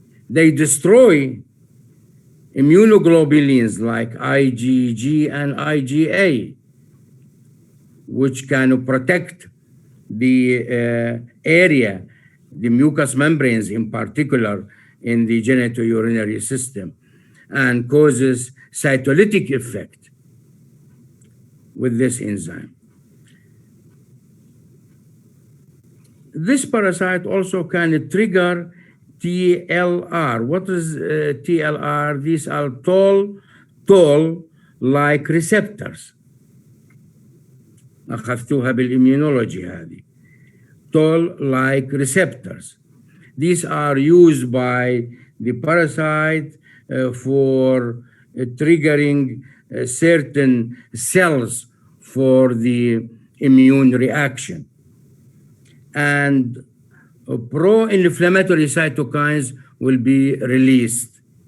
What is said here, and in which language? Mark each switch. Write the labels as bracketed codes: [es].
[en] They destroy immunoglobulins like IgG and IgA, which can protect the area, the mucous membranes in particular, in the genitourinary system, and causes cytolytic effect with this enzyme. This parasite also can trigger TLR. What is TLR? These are toll-like receptors. [ar] أخذتوها بالإميونولوجي هذه. [en] Toll-like receptors. These are used by the parasite for triggering certain cells for the immune reaction. And pro-inflammatory cytokines will be released.